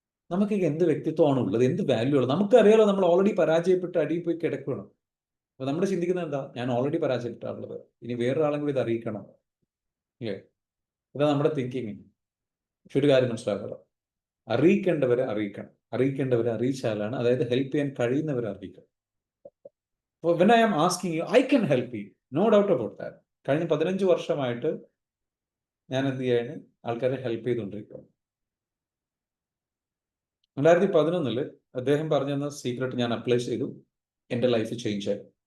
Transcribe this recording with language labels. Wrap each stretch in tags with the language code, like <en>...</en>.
<ml>നമുക്ക് എന്ത് വ്യക്തിത്വമാണ് ഉള്ളത്? എന്ത് വാല്യൂ ഉള്ളത്? നമുക്കറിയാലോ, നമ്മൾ ഓൾറെഡി പരാജയപ്പെട്ട് അടിയിൽ പോയി കിടക്കണം. അപ്പൊ നമ്മൾ ചിന്തിക്കുന്നത് എന്താ? ഞാൻ ഓൾറെഡി പരാജയപ്പെട്ടാണുള്ളത്, ഇനി വേറൊരാളും കൂടി ഇത് അറിയിക്കണം. അല്ലേ? ഇതാ നമ്മുടെ തിങ്കിങ്. പക്ഷെ ഒരു കാര്യം മനസ്സിലാക്കണം, അറിയിക്കേണ്ടവരെ അറിയിക്കണം. അറിയിക്കേണ്ടവരെ അറിയിച്ചാലാണ്, അതായത് ഹെൽപ്പ് ചെയ്യാൻ കഴിയുന്നവരെ അറിയിക്കണം.</ml> <en>അപ്പോൾ when I am asking you, I can help you, no doubt about that.</en> <ml>കഴിഞ്ഞ 15 വർഷമായിട്ട് ഞാൻ എന്ത് ചെയ്യാണ്? ആൾക്കാരെ ഹെൽപ്പ് ചെയ്തുകൊണ്ടിരിക്കുകയാണ്. 2011 അദ്ദേഹം പറഞ്ഞു തന്ന സീക്രട്ട് ഞാൻ അപ്ലൈ ചെയ്തു, എൻ്റെ ലൈഫ് ചേഞ്ച് ആയി.</ml>